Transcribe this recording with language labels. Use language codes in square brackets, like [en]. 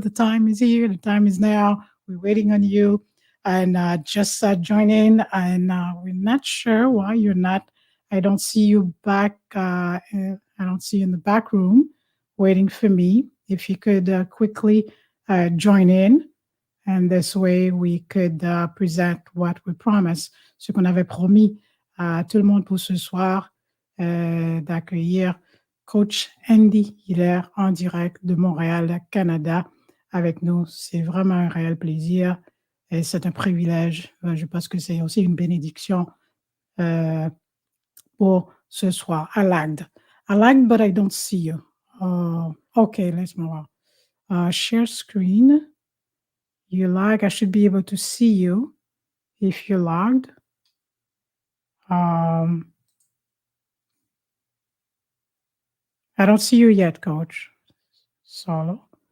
[en] The time is here. The time is now. We're waiting on you. And just join in. And we're not sure why you're not. I don't see you back. I don't see you in the back room waiting for me. If you could quickly join in. And this way, we could present what we promised, [fr] ce qu'on avait promis à tout le monde pour ce soir, d'accueillir Coach Andy Hilaire en direct de Montréal, Canada, avec nous. C'est vraiment un réel plaisir et c'est un privilège. Je pense que c'est aussi une bénédiction pour ce soir. [en] I lagged, but I don't see you. Okay, let's move on. Share screen. You lag. I should be able to see you if you logged. I don't see you yet, Coach Solo.